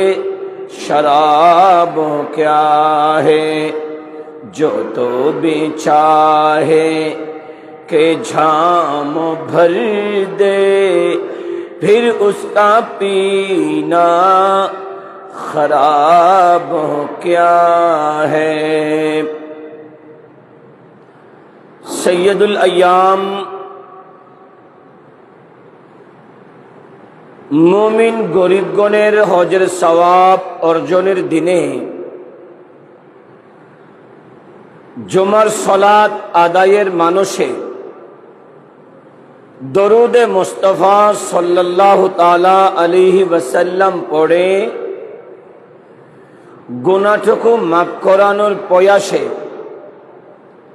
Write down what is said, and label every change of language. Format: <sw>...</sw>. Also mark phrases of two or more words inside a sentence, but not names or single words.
<ur>شراب کیا ہے جو تو بھی چاہے کہ جھام بھر دے پھر اس کا پینا خراب کیا ہے</ur> <ar>سید الایام</ar> <bn>মুমিন গরিবগণের হজের সওয়াব অর্জনের দিনে জুমার সালাত আদায়ের মানসে দরুদে মুস্তাফা</bn> <ar>صلى الله تعالى عليه وسلم</ar> <bn>পড়ে গুনাহটুকু মাফ করানোর প্রয়াসে</bn>